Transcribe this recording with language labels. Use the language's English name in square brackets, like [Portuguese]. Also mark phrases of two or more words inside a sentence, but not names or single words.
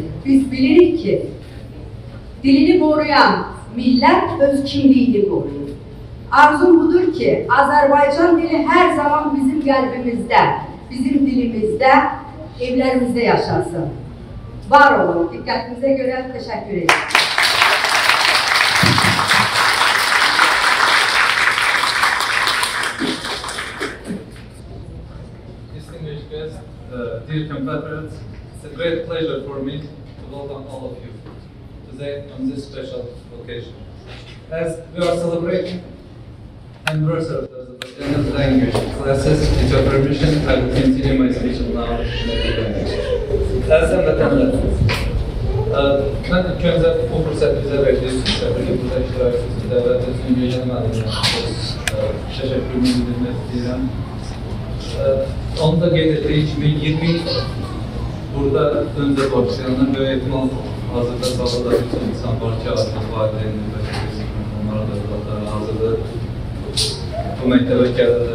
[Azerbaijani] Biz bilirik ki, dilini qoruyan millət öz kimliyini qoruyur. Arzum budur ki, Azərbaycan dili hər zaman bizim qəlbimizdə, bizim dilimizdə, evlərimizdə yaşasın. Var olun, diqqətinizə görə təşəkkür ederim. [English] Distinguished guests, dear compatriots, it's a great pleasure for me to welcome all of you today on this special occasion. As we are celebrating anniversary of the Azerbaijani language classes, with your permission, I will continue my speech now in native language. [Azerbaijani] As həmvətənlər, mən ilk öncə bu fürsət bizə verdiğiniz üçün burada iştirak etdiyiniz dəvət üçün Göycan müəllimə təşəkkürümü bildirmək istəyirəm. Onu da qeyd etdiyi kimi 20 il burada öncə başlayanlar böyük ehtimal hazırda sahada bütün insan var ki, artıq valideynlər və onlara da hazırda bu məktəbə gəlirlər.